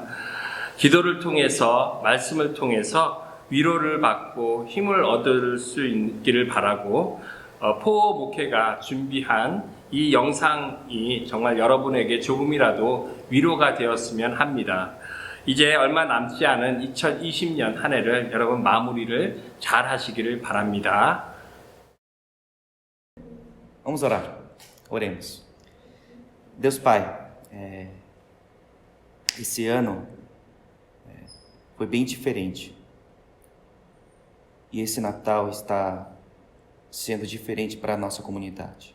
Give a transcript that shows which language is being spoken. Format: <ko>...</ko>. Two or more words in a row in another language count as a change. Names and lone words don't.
<ko>기도를 통해서 말씀을 통해서 위로를 받고 힘을 얻을 수 있기를 바라고 포호 목회가 준비한 이 영상이 정말 여러분에게 조금이라도 위로가 되었으면 합니다. 이제 얼마 남지 않은 2020년 한 해를 여러분 마무리를 잘 하시기를 바랍니다.</ko> <pt>Vamos orar. Oremos. Deus Pai, esse ano foi bem diferente. E esse Natal está sendo diferente para a nossa comunidade.</pt>